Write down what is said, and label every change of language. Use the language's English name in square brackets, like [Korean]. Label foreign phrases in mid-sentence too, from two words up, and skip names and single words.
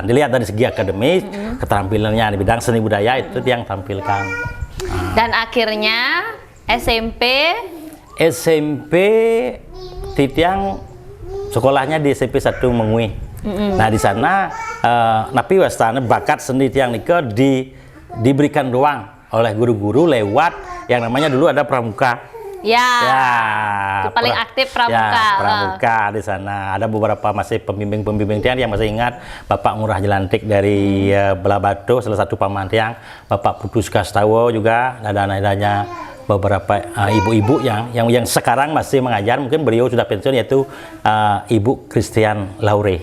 [Indonesian] Dilihat dari segi akademis, keterampilannya di bidang seni budaya itu yang tampilkan. Dan akhirnya SMP Titiang sekolahnya di SMP 1 Mengui. Nah di sana tapi wastana bakat seni tiang Niko diberikan ruang oleh guru-guru lewat yang namanya dulu ada pramuka. Ya. Itu paling aktif pramuka. Ya, pramuka di sana. Ada beberapa masih pembimbing tiang yang masih ingat Bapak Ngurah Jelantik dari Belabatu, salah satu paman tiang, Bapak Putus Kastawo juga, ada beberapa ibu-ibu yang sekarang masih mengajar, mungkin beliau sudah pensiun, yaitu Ibu Christian Laure.